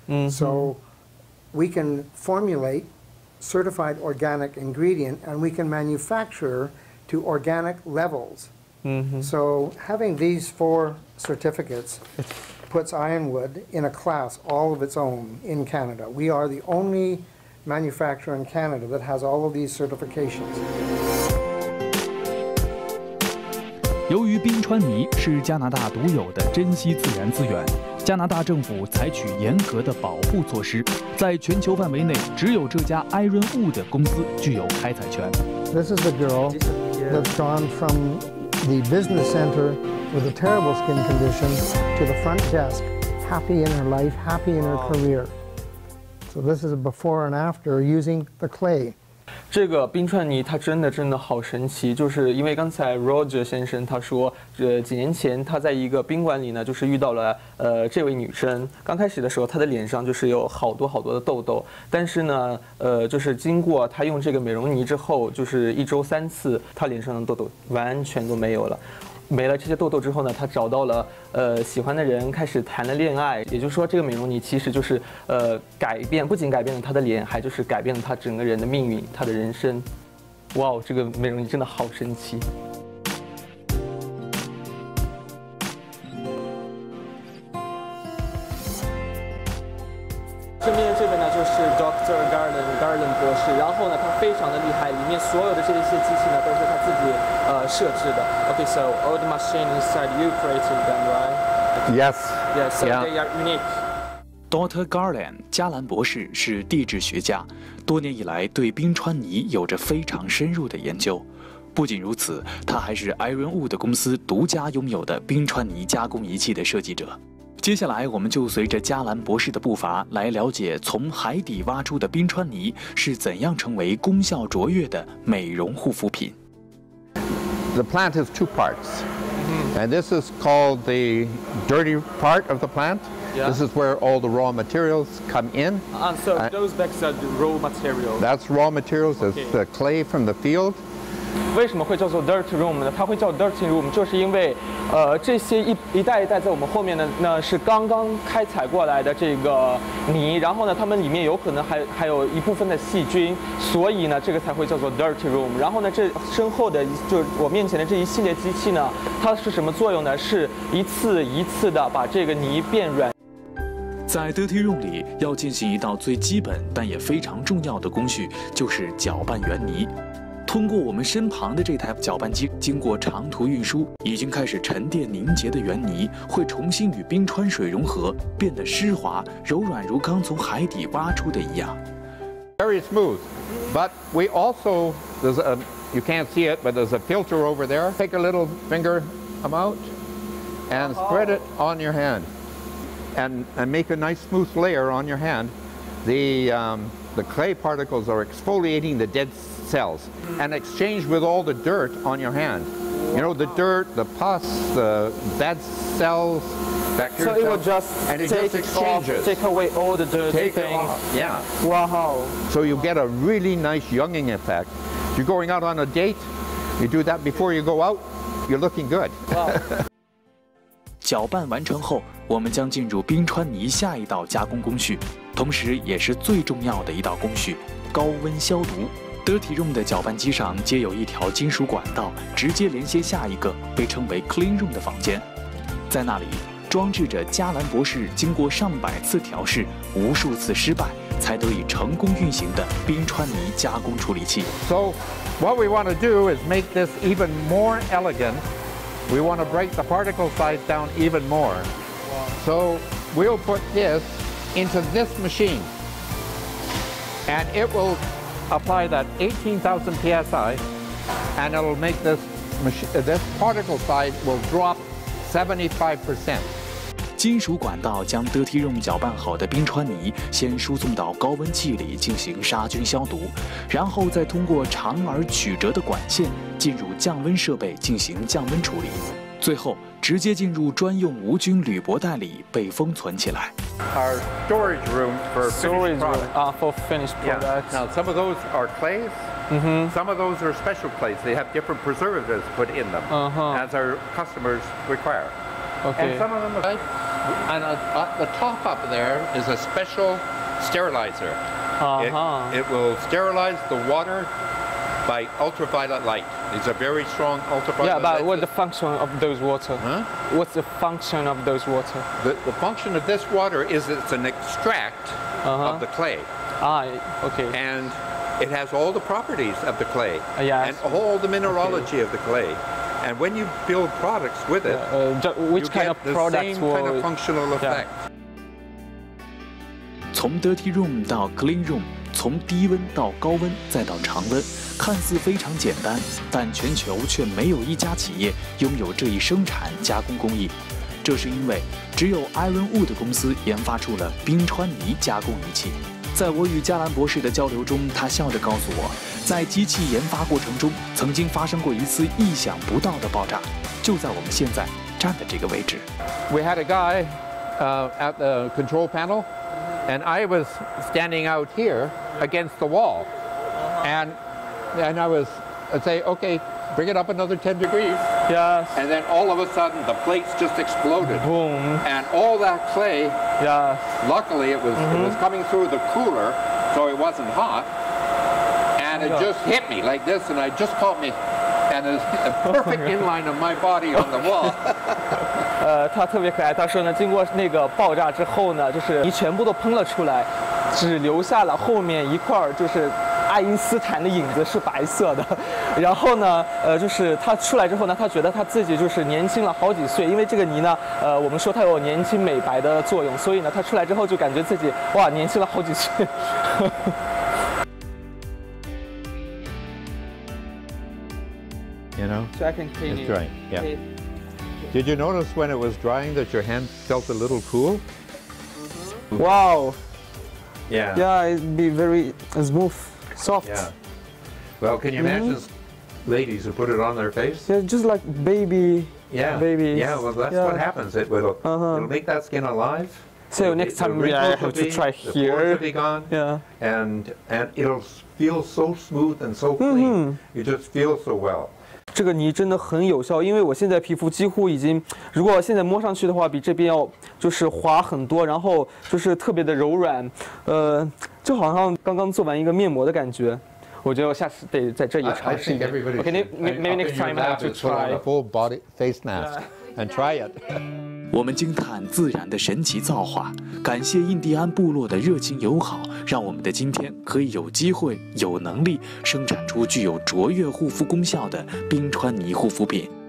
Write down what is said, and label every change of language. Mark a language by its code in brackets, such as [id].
[en] So we can formulate certified organic ingredient, and we can manufacture to organic levels. So having these 4 certificates puts Ironwood in a class all of its own in Canada. We are the only manufacturer in Canada that has all of these certifications. [zh] 由于冰川泥是加拿大独有的珍稀自然资源，加拿大政府采取严格的保护措施，在全球范围内，只有这家 Ironwood 公司具有开采权。 [en] This is the girl that's gone from the business center with a terrible skin condition to the front desk, happy in her life, happy in her career. So this is a before and after using the clay. [zh] 这个冰川泥它真的好神奇，就是因为刚才 Roger 先生他说，几年前他在一个宾馆里呢，就是遇到了这位女生。刚开始的时候，她的脸上就是有好多的痘痘，但是呢，就是经过她用这个美容泥之后，就是1周3次，她脸上的痘痘完全都没有了。没了这些痘痘之后呢，她找到了喜欢的人，开始谈了恋爱。也就是说，这个美容泥其实就是不仅改变了她的脸，还就是改变了她整个人的命运，她的人生。哇哦，这个美容泥真的好神奇。身边的这位呢就是 Dr. Garland 博士，然后呢他非常的厉害，里面所有的这些机器呢都是他自己设置的。 [en] Okay, so all the machine inside you created them, right? Yes. Yes, so they are unique. Dr. [zh] Garland 加兰博士是地质学家，多年以来对冰川泥有着非常深入的研究。不仅如此，他还是 Ironwood 公司独家拥有的冰川泥加工仪器的设计者。接下来，我们就随着加兰博士的步伐来了解从海底挖出的冰川泥是怎样成为功效卓越的美容护肤品。 [en] The plant has two parts, and this is called the dirty part of the plant. Yeah. This is where all the raw materials come in. So those bags are the raw materials. That's raw materials. It's the clay from the field. [zh] 为什么会叫做 dirt room 呢？它会叫 dirty room， 就是因为这些一袋一袋在我们后面呢是刚刚开采过来的这个泥，然后呢它们里面有可能还有一部分的细菌，所以呢这个才会叫做 dirty room。然后呢这身后的就是我面前的这一系列机器呢，它是什么作用呢？是一次一次的把这个泥变软。在 Dirty Room 里要进行一道最基本但也非常重要的工序，就是搅拌原泥。通过我们身旁的这台搅拌机，经过长途运输，已经开始沉淀凝结的原泥会重新与冰川水融合，变得湿滑柔软，如刚从海底挖出的一样。 [en] Very smooth, but we also you can't see it, but there's a filter over there. Take a little finger amount and spread it on your hand, and make a nice smooth layer on your hand. The clay particles are exfoliating the dead cells and exchange with all the dirt on your hand. You know, the dirt, the pus, the bad cells, bacteria. So it will just take away all the dirty things. Yeah. Wow. So you get a really nice younging effect. If you're going out on a date, you do that before you go out, you're looking good. Wow. [zh] 搅拌完成后，我们将进入冰川泥下一道加工工序，同时也是最重要的一道工序——高温消毒。 Dirty Room 的搅拌机上接有一条金属管道，直接连接下一个被称为 Clean Room 的房间，在那里装置着加兰博士经过上百次调试、无数次失败才得以成功运行的冰川泥加工处理器。 [en] So, what we want to do is make this even more elegant. We want to break the particle size down even more. So we'll put this into this machine, and it will apply that 18,000 psi, and it'll make this particle size will drop 75%. [zh] 金属管道将 Dirty Room 搅拌好的冰川泥先输送到高温器里进行杀菌消毒，然后再通过长而曲折的管线进入降温设备进行降温处理，最后直接进入专用无菌铝箔袋里被封存起来。 [en] Our storage room for finished products. For finished products. Now some of those are clays. Some of those are special clays. They have different preservatives put in them as our customers require. Okay. And some of them are. And at the top up there is a special sterilizer. It will sterilize the water by ultraviolet light. These are very strong ultraviolet Yeah, but light. what's the function of those water? Huh? What's the function of those water? The function of this water is it's an extract of the clay. Ah, okay. And it has all the properties of the clay Yes. and all the mineralogy of the clay. And when you build products with it, which you kind get of the products same kind will? of functional effect. [zh] 从 dirty room 到 clean room， 从低温到高温再到常温，看似非常简单，但全球却没有一家企业拥有这一生产加工工艺。这是因为只有 Ironwood 公司研发出了冰川泥加工仪器。在我与加兰博士的交流中，他笑着告诉我，在机器研发过程中，曾经发生过一次意想不到的爆炸，就在我们现在站的这个位置。 [en] We had a guy at the control panel, and I was standing out here against the wall, and I'd say, okay, bring it up another 10 degrees. Yes. And then all of a sudden, the plates just exploded. Boom. And all that clay, Yeah. luckily it was coming through the cooler, so it wasn't hot. And it just hit me like this, and it just caught me. And there's a perfect inline of my body on the wall. [zh] 他特别可爱。他说呢，经过那个爆炸之后呢，就是泥全部都喷了出来，只留下了后面一块就是爱因斯坦的影子是白色的。然后呢，就是他出来之后呢，他觉得他自己就是年轻了好几岁，因为这个泥呢，我们说它有年轻美白的作用，所以呢，他出来之后就感觉自己哇年轻了好几岁。 [en] You know? So I can clean It's it. drying, yeah. Did you notice when it was drying that your hand felt a little cool? Wow. Yeah. Yeah, it'd be very smooth, soft. Yeah. Well, can you imagine ladies who put it on their face? Yeah, just like baby. Yeah. Babies. Yeah, well, that's what happens. It'll make that skin alive. So next time maybe I have to try The pores here. will be gone. Yeah. And it'll feel so smooth and so clean. You just feel so well. [zh] 这个泥真的很有效，因为我现在皮肤几乎已经，如果现在摸上去的话，比这边要就是滑很多，然后就是特别的柔软，就好像刚刚做完一个面膜的感觉。我觉得我下次得在这里尝试一下。 [en] Okay, maybe next time I have to try. A full body face mask and try it. [zh] 我们惊叹自然的神奇造化，感谢印第安部落的热情友好，让我们的今天可以有机会、有能力生产出具有卓越护肤功效的冰川泥护肤品。